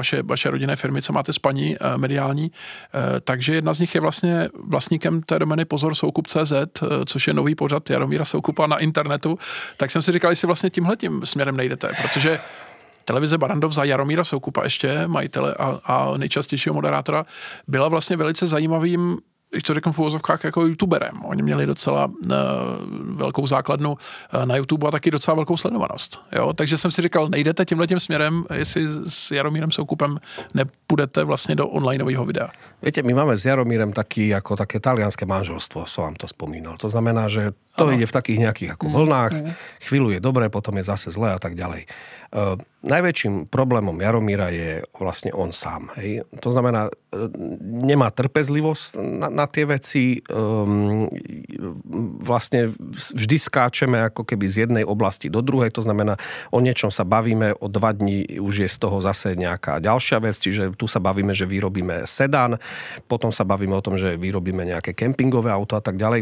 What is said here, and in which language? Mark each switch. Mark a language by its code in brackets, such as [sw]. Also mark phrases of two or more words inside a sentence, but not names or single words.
[cs] vaše rodinné firmy, co máte spaní mediální, takže jedna z nich je vlastně vlastníkem té domény Soukup.cz, což je nový pořad Jaromíra Soukupa na internetu, tak jsem si říkal, jestli vlastně tímhletím směrem nejdete, protože televize Barrandov za Jaromíra Soukupa ještě, majitele a nejčastějšího moderátora, byla vlastně velice zajímavým, když to řeknu v uvozovkách, jako youtuberem. Oni měli docela velkou základnu na YouTube a taky docela velkou sledovanost. Jo? Takže jsem si říkal, nejdete tímhletím směrem, jestli s Jaromírem Soukupem nepůjdete vlastně do onlineového videa. [sk] Viete, my máme s Jaromírem také talianské manželstvo, som vám to spomínal. To znamená, že to ide v takých nejakých ako vlnách, chvíľu je dobré, potom je zase zlé a tak ďalej. Najväčším problémom Jaromíra je vlastne on sám. Hej? To znamená, nemá trpezlivosť na tie veci, vlastne vždy skáčeme ako keby z jednej oblasti do druhej, to znamená, o niečom sa bavíme, o 2 dní už je z toho zase nejaká ďalšia vec, čiže tu sa bavíme, že vyrobíme sedán, potom sa bavíme o tom, že vyrobíme nejaké kempingové auto a tak ďalej.